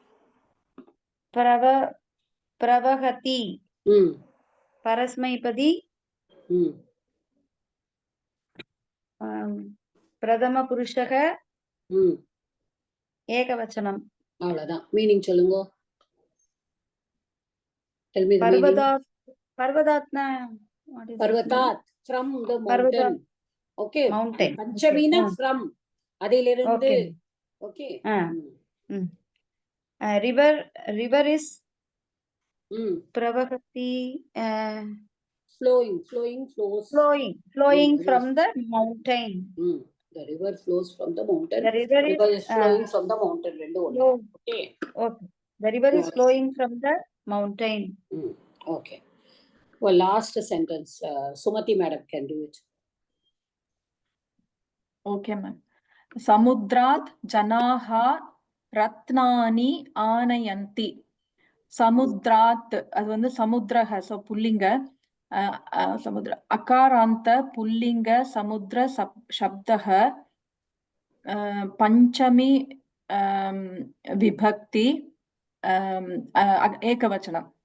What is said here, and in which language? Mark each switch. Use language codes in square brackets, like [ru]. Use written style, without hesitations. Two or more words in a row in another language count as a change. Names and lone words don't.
[sa] प्रवहति परस्मैपदी प्रथम पुरुषः एकवचनम्. [ta] அவ்வளவுதான். மீனிங் சொல்லுங்க. [sa] पर्वतात् पर्वतात्ना [en] பர்வதாத் from the mountain. Okay. Mountain. [ta] பஞ்சமீனா from அதிலிருந்து. ஓகே. [en] river is pravahati flowing from the mountain. The river flows from the mountain. The river is flowing from the mountain. Okay. The river is flowing from the mountain. Okay. Well, last sentence, Sumati madam can do it. Okay ma'am. [sa] समुद्रात् जनाः रत्नानि आनयन्ति. [ta] சமுத்ராத் அது வந்து சமுத்திரஹ, சோ புல்லிங்க. [sa] समुद्र अकारान्त पुल्लिङ्ग समुद्र शब्दः पञ्चमी विभक्ति एकवचनम्.